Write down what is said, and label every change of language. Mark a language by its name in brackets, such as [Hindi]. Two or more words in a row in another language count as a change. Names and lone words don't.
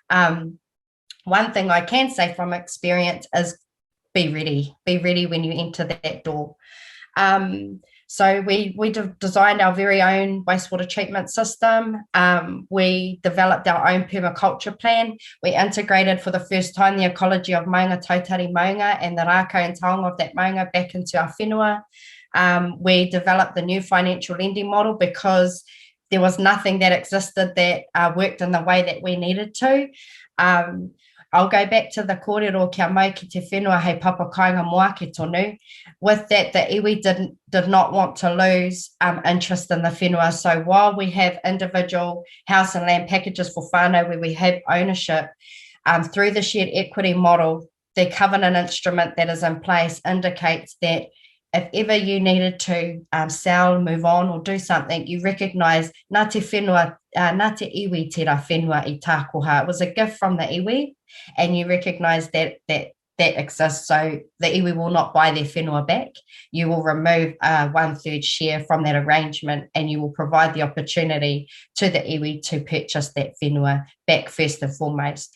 [English] One thing I can say from experience is be ready when you enter that door. So we designed our very own wastewater treatment system. We developed our own permaculture plan. We integrated for the first time the ecology of maunga tautari maunga and the rākau and taonga of that maunga back into our whenua. We developed the new financial lending model because there was nothing that existed that worked in the way that we needed to. I'll go back to the kōrero [Māori] kia mau ki te whenua hei Papa Kāinga moake tonu. [English] With that, the iwi did not want to lose interest in the whenua. So while we have individual house and land packages for whānau where we have ownership, through the shared equity model, the covenant instrument that is in place indicates that if ever you needed to sell, move on, or do something, you recognise [Māori] nā te whenua, nā te iwi tērā whenua I tākoha. [English] It was a gift from the iwi, and you recognise that that exists. So the iwi will not buy their whenua back. You will remove 1/3 share from that arrangement, and you will provide the opportunity to the iwi to purchase that whenua back first and foremost.